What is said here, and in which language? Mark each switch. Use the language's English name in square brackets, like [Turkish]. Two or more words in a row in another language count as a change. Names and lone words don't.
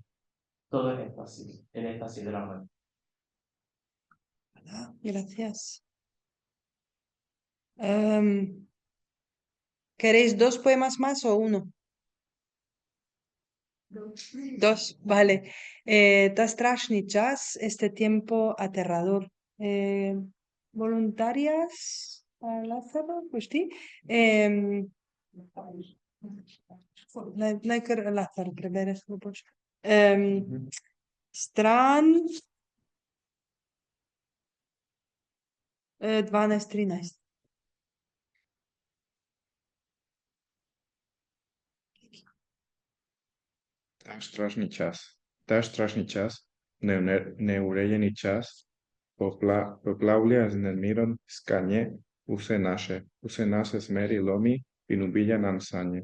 [Spanish] Todo es éxtasis, el éxtasis de la muerte. Gracias. ¿Queréis 2 poemas más o uno? 2, vale. [Slovenian] Ta strašný čas, [Spanish] este tiempo aterrador. ¿Voluntarias a Lázaro? Pues sí. [Slovenian] Najkar Lázaro prebere skupaj. Stran 12-13. Ta strašný čas, neurejený čas, poplavlja z nemirom skanje vse naše smeri lomi in ubija nam sanje.